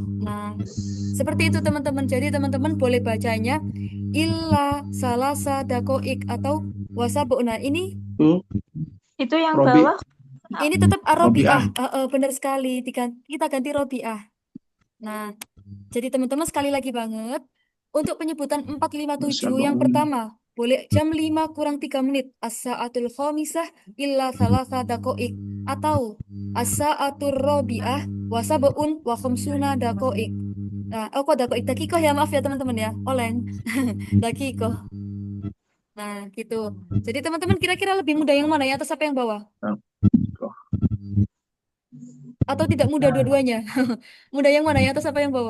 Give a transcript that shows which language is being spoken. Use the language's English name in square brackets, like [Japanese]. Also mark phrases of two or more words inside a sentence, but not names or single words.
[Indonesian] Nah, seperti itu teman-teman. Jadi teman-teman boleh bacanya [Arabic] إِلَّا ثَلَاثَ دَقَائِقَ [Indonesian] atau wasabuna. Itu yang Robi, bawah. Ini tetap Arabiah. Robiah. Benar sekali. Kita ganti Robiah. Nah, jadi teman-teman sekali lagi banget. Untuk penyebutan 457 yang Sab'un. pertama, boleh jam 5 kurang 3 menit. [Arabic] السَّاعَةُ الْخَامِسَةُ إِلَّا ثَلَاثَ دَقَائِقَ. Atau السَّاعَةُ الرَّابِعَةُ وَسَبْعٌ وَخَمْسُونَ دَقَائِقَ. [Indonesian] Nah, kok dakoik? Dakikoh ya, maaf ya teman-teman ya. Oleng. Dakikoh. Nah, gitu. Jadi teman-teman kira-kira lebih mudah yang mana ya, atas apa yang bawah? Atau tidak mudah dua-duanya? Mudah yang mana ya, atas apa yang bawah?